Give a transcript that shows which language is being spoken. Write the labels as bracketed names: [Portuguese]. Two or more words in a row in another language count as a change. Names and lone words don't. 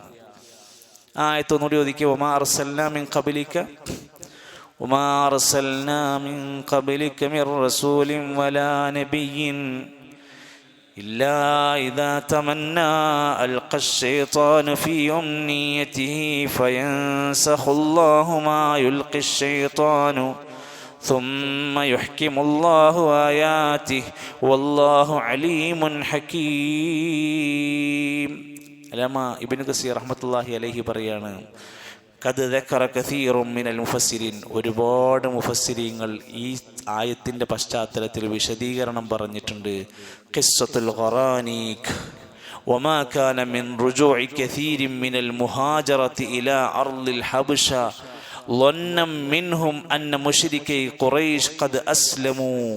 [Malayalam] ആയത്തൊന്നുകൂടി ഒതുക്കി, [Arabic] وما أرسلنا من قبلك وما أرسلنا من قبلك من رسول ولا نبي إلا إذا تمنى ألقى الشيطان في أمنيته فينسخ الله ما يلقي الشيطان ثم يحكم الله آياته والله عليم حكيم. [Malayalam] അല്ലാമ ഇബ്നു കസീർ [Arabic] رحمة الله عليه [Malayalam] പറയാണ്, [Arabic] قد ذكر كثير من المفسرين, [Malayalam] ഒരുപാട് മുഫസ്സിരീങ്ങൾ ഈ ആയത്തിന്റെ പശ്ചാത്തലത്തിൽ വിശദീകരണം പറഞ്ഞിട്ടുണ്ട്. [Arabic] قصة الغرانيق وما كان من رجوع كثير من المهاجرة إلى أرض الحبشة ظنا منهم أن مشركي قريش قد أسلموا.